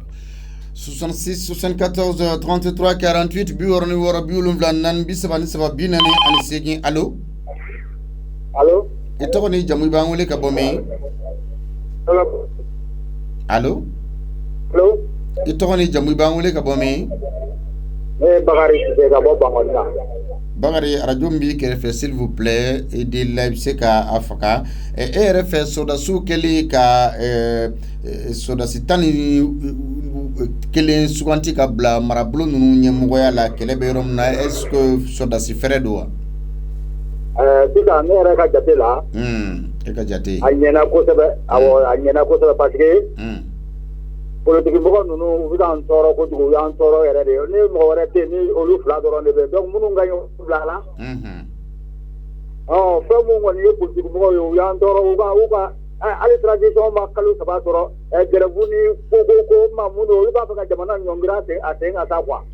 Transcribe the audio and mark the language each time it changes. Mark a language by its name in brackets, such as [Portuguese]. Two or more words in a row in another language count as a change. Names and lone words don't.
[Bambara] 66 74 33 48 biwɔrɔ ni wɔɔrɔ 74 37 40 ani 8 allo. Allo. I tɔgɔ ni jamu i b'an wele ka bɔ min? Allo. Allo. I tɔgɔ ni jamu i b'an wele ka bɔ min? Ne ye Bakari Sise ka bɔ Bankɔnina. Bakari radio min b'i kɛrɛfɛ [French] s'il vous plaît [Bambara] i de la i bɛ se ka a faga e yɛrɛ fɛ sɔrɔdasiw kɛli ka sɔrɔdasi 11 suganti ka bila marabolo ninnu ɲɛmɔgɔya la kɛlɛ bɛ yɔrɔ min na [French] est-ce que [Bambara] sɔrɔdasi fɛrɛ don wa? Sisan ne yɛrɛ ka jate la e ka jate a ɲɛna kosɛbɛ awɔ a ɲɛna kosɛbɛ [French] parce que [Bambara] politigimɔgɔ ninnu u bɛ k'an tɔɔrɔ kojugu u y'an tɔɔrɔ yɛrɛ de ni mɔgɔ wɛrɛ tɛ yen ni olu fila dɔrɔn de bɛ donc minnu ka ɲi bila la fɛn mun kɔni ye politigimɔgɔw ye u y'an tɔɔrɔ u ka hali transition ma kalo 3 sɔrɔ grève ni ko ma mun don olu b'a fɛ ka jamana ɲɔngiri a sen ka taa quoi.